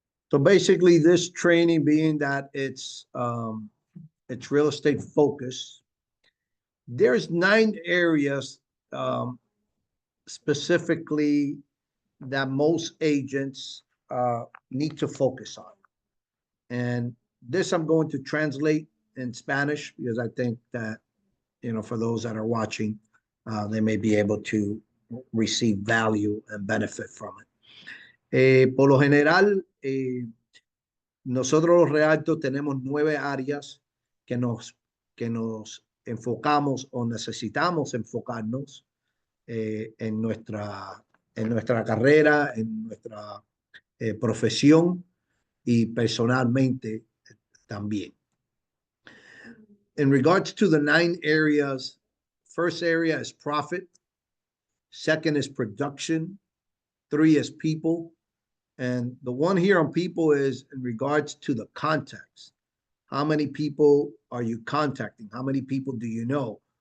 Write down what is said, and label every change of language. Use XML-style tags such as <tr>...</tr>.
<en>So basically, this training being that it's real estate focused, there's 9 areas specifically that most agents need to focus on. And this I'm going to translate in Spanish because I think that, you know, for those that are watching, they may be able to receive value and benefit from it.</en> <es>Por lo general, nosotros los realtos tenemos 9 áreas que nos enfocamos o necesitamos enfocarnos en nuestra carrera, en nuestra profesión y personalmente también.</es> <en>In regards to the 9 areas, first area is profit, second is production, 3 is people, and the one here on people is in regards to the context. How many people are you contacting? How many people do you know?</en>